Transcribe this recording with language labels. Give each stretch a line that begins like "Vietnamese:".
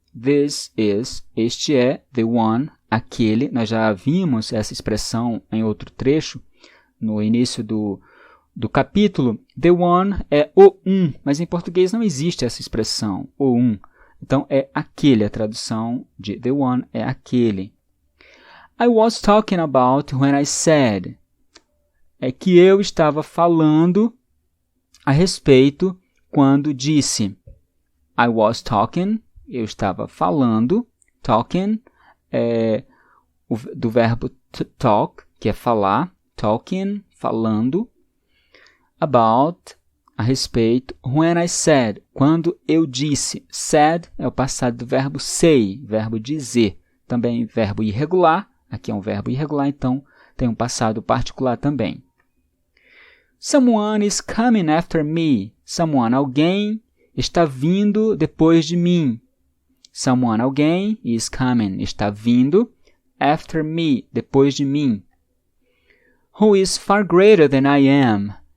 English: This is.
Portuguese: Este é
English: the one.
Portuguese: Aquele. Nós já vimos essa expressão em outro trecho, no início do capítulo. The one é o um, mas em português não existe essa expressão, o um. Então, é aquele, a tradução de the one é aquele.
English: I was talking about when I said.
Portuguese: É que eu estava falando a respeito quando disse.
English: I was talking,
Portuguese: eu estava falando. Talking é do verbo to talk, que é falar. Talking, falando. About, a respeito,
English: when I said,
Portuguese: quando eu disse. Said é o passado do verbo say, verbo dizer. Também verbo irregular, aqui é um verbo irregular, então tem um passado particular também.
English: Someone is coming after me.
Portuguese: Someone, alguém, está vindo depois de mim. Someone, alguém,
English: is coming,
Portuguese: está vindo,
English: after me,
Portuguese: depois de mim.
English: Who is far greater than I am.